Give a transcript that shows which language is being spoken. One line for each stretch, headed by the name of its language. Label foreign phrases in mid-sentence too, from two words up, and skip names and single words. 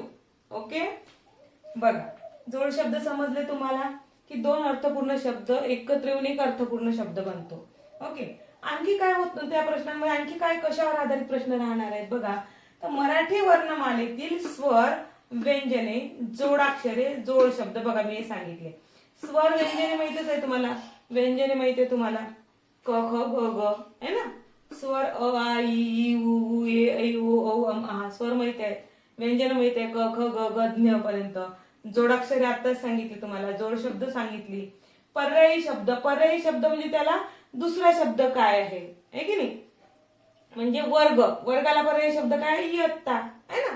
Marathi: ओके, बघा जोड शब्द समजले तुम्हाला की दोन अर्थपूर्ण शब्द एकत्र येऊन एक अर्थपूर्ण शब्द बनतो. ओके, आणखी काय होत त्या प्रश्नांमध्ये, आणखी काय कशावर आधारित प्रश्न राहणार आहेत बघा. तर मराठी वर्णमालेतील स्वर व्यंजने, जोडाक्षरे, जोड शब्द. बघा मी हे सांगितले. स्वर व्यंजने माहितच आहे तुम्हाला, व्यंजने माहिती आहे तुम्हाला, क ख ग ग
Hindi: है ना.
Marathi: स्वर अ आ इ ई उ ऊ ए ऐ ओ औ अम आ, स्वर माहिती आहे, व्यंजन माहिती आहे, क ख ग ग ज्ञ पर्यंत. जोडाक्षरे आताच सांगितली तुम्हाला, जोड शब्द सांगितली. पर्यायी शब्द, पर्यायी शब्द म्हणजे त्याला दुसरा शब्द काय आहे की नाही, म्हणजे वर्ग, वर्गाला पर्यायी शब्द काय आहे, इयत्ता
Hindi: है ना.